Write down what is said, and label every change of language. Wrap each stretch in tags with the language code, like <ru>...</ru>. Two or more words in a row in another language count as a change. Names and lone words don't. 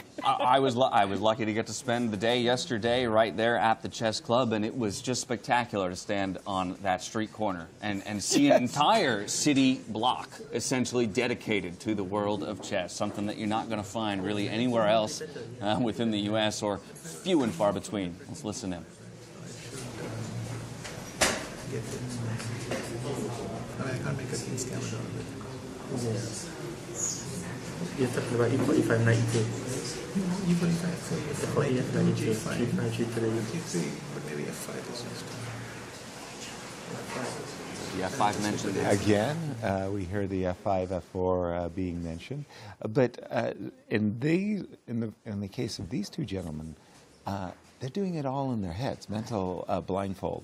<en>I was lucky to get to spend the day yesterday right there at the chess club, and it was just spectacular to stand on that street corner and see an entire city block essentially dedicated to the world of chess, something that you're not going to find really anywhere else within the U.S. or few and far between. Let's listen in. I can't make a king scam out of it. Yes. You're talking about E45, knight E2. E45, so E4, E5, knight E2, G5, G3. G3, but maybe F5 is just... The F5 mentioned Again, we hear the F5, F4 being mentioned. But in the case of these two gentlemen, they're doing it all in their heads, mental blindfold.</en>